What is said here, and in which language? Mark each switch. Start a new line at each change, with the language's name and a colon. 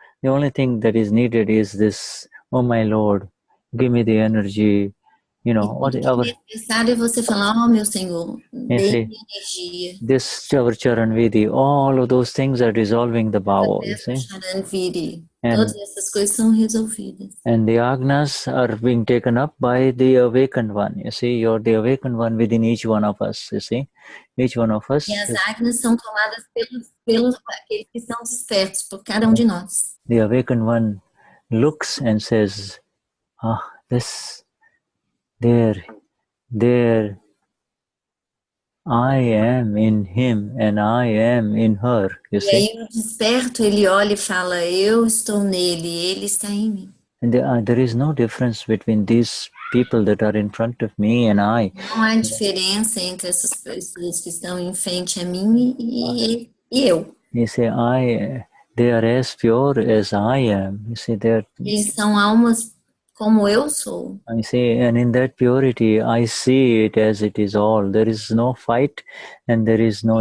English: The only thing that is needed is this, oh my Lord, give me the energy,
Portuguese: necessário é você falar, meu Senhor, dê-me energia.
English: This Charan Vidi, all of those things are dissolving the bhava, you see.
Portuguese: Todas essas coisas são resolvidas.
English: And the agnas are being taken up by the awakened one, you see. You're the awakened one within each one of us, you see. Each one of us.
Portuguese: E as agnas são tomadas pelos aqueles que são despertos, por cada de nós.
English: The awakened one looks and says, there, I am in him and I am in her. You
Portuguese: E
English: see?
Portuguese: aí o desperto, ele olha e fala, eu estou nele, ele está em mim.
English: And there is no difference between these people that are in front of me and I.
Portuguese: Não há diferença entre essas pessoas que estão em frente a mim e eu.
English: You see, they are as pure as I am. You see,
Portuguese: Eles são almas como eu sou.
English: I see, and in that purity, I see it as it is all. There is no fight, and there is no